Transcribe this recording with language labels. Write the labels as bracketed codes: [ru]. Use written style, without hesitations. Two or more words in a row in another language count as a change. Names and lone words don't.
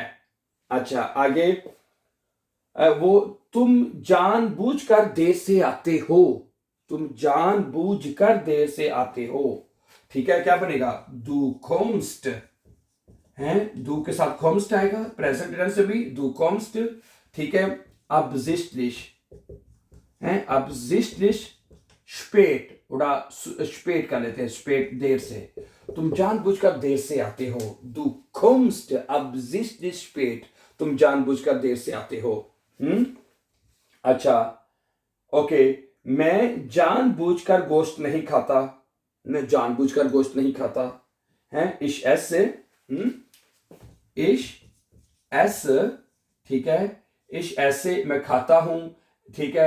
[hi] अच्छा आगे, वो तुम जानबूझकर देर से आते हो, तुम जानबूझकर देर से आते हो, ठीक है। क्या बनेगा, [de] du kommst [hi] है, दू के साथ कोम्स्ट आएगा, [en] present tense [hi] से भी [de] du kommst, [hi] ठीक है। absichtlich है, [de] absichtlich spät [hi] उड़ा स्पेट कर लेते हैं, स्पेट देर से, तुम जानबूझकर देर से आते हो, [de] du kommst absichtlich spät, [hi] तुम जानबूझकर देर से आते हो। अच्छा ओके, मैं जानबूझकर गोश्त नहीं खाता, मैं जानबूझकर गोश्त नहीं खाता है, [de] ich ess [hi] से, [de] ich ess, [hi] ठीक है, इश ऐसे मैं खाता हूं, ठीक है।